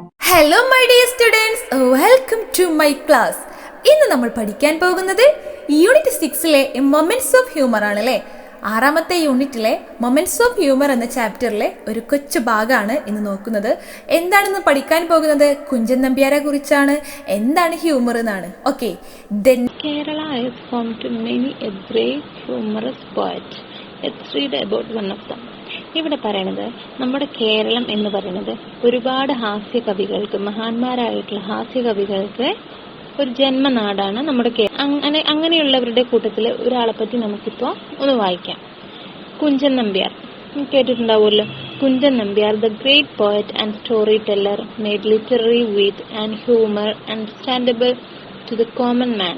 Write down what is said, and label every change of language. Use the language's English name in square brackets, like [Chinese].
[English] Hello my dear students, welcome to my class. [Malayalam] ഇന്ന് നമ്മൾ പഠിക്കാൻ പോകുന്നത് യൂണിറ്റ് 6-ലെ മൊമെന്റ്സ് ഓഫ് ഹ്യൂമർ ആണല്ലേ. 6-ാമത്തെ യൂണിറ്റിലെ മൊമെന്റ്സ് ഓഫ് ഹ്യൂമർ എന്ന ചാപ്റ്ററിലെ ഒരു കൊച്ചു ഭാഗമാണ് ഇന്ന് നോക്കുന്നത്. എന്താണെന്ന് പഠിക്കാൻ പോകുന്നത് കുഞ്ചൻ നമ്പ്യാരെ കുറിച്ചാണ്. എന്താണ് ഹ്യൂമർ എന്നാണ്. Okay, [English] Kerala is home to many a great humorous poet. Let's read about one of them. [Malayalam] ഇവിടെ പറയണത് നമ്മുടെ കേരളം എന്ന് പറയുന്നത് ഒരുപാട് ഹാസ്യ കവികൾക്ക്, മഹാന്മാരായിട്ടുള്ള ഹാസ്യ കവികൾക്ക് ഒരു ജന്മനാടാണ് നമ്മുടെ അങ്ങനെയുള്ളവരുടെ കൂട്ടത്തിൽ ഒരാളെ പറ്റി നമുക്കിപ്പോൾ ഒന്ന് വായിക്കാം. Kunchan Nambiar കേട്ടിട്ടുണ്ടാവുമല്ലോ. [English] Kunchan Nambiar, the great poet and story teller, made literary wit and humour understandable to the common man.